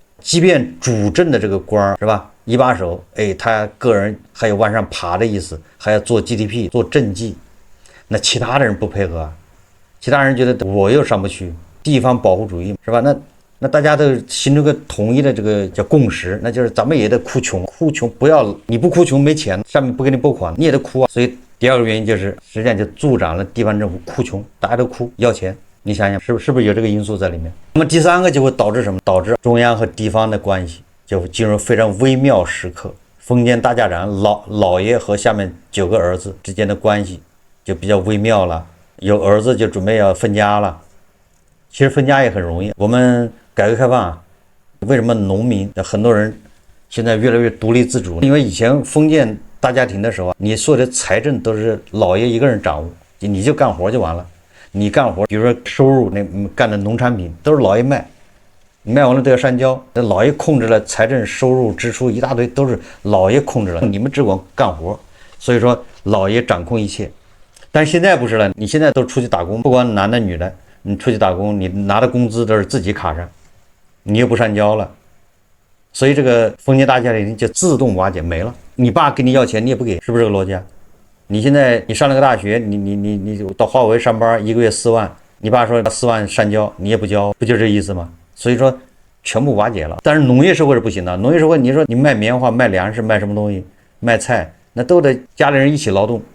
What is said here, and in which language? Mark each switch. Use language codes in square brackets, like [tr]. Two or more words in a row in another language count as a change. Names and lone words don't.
[zh] 即便主政的這個官是吧，一把手，哎，他個人還有往上爬的意思，還要做 GDP 做政績，那其他的人不配合啊，其他人覺得我又上不去，地方保護主義是吧？那大家都形成个統一的這個叫共識，那就是咱們也得哭窮，哭窮不要，你不哭窮沒錢，上面不給你撥款，你也得哭啊。所以第二個原因就是實際上就助長了地方政府哭窮，大家都哭要錢，你想想是不是有這個因素在裡面？那麼第三個就會導致什麼？導致中央和地方的關係就進入非常微妙時刻。封建大家長老爺和下面9個兒子之間的關係就比較微妙了，有兒子就準備要分家了。其實分家也很容易，我們改革開放啊，為什麼農民很多人現在越來越獨立自主？因為以前封建大家庭的時候啊，你所有的財政都是老爺一個人掌握，你就幹活就完了。你幹活，比如說收入那幹的農產品都是老爺賣，你賣完了都要上交，那老爺控制了財政收入支出一大堆，都是老爺控制了，你們只管幹活，所以說老爺掌控一切。但是現在不是了，你現在都出去打工，不管男的女的，你出去打工，你拿的工資都是自己卡上，你又不上交了，所以這個封建大家庭就自動瓦解沒了。你爸跟你要錢，你也不給，是不是這個邏輯啊？你現在你上了個大學，你到華為上班，1個月4萬，你爸說4萬上交，你也不交，不就這意思嗎？所以說全部瓦解了。但是農業社會是不行的，農業社會你說你賣棉花、賣糧食、賣什麼東西、賣菜，那都得家裡人一起勞動。